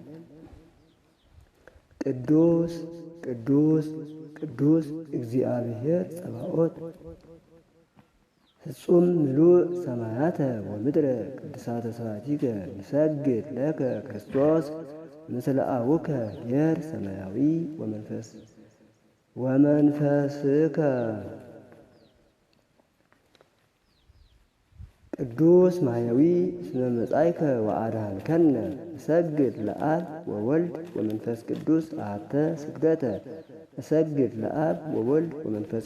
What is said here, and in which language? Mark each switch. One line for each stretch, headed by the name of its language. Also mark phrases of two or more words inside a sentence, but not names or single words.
Geez: ቅዱስ ቅዱስ ቅዱስ እግዚአብሔር ጸባኦት ፍጹም ምሉእ ሰማያተ ወምድረ ቅድሳተ ስብሐቲከ ንሰግድ ለከ ክርስቶስ ምስለ አቡከ ኄር ሰማያዊ ወመንፈስከ ቅዱስ ማሕየዊ እስመ መጻእከ ወአድኀንከነ እሰግድ ለአብ ወወልድ ወመንፈስ ቅዱስ አሐተ ስግደተ እሰግድ ለአብ ወወልድ ወመንፈስ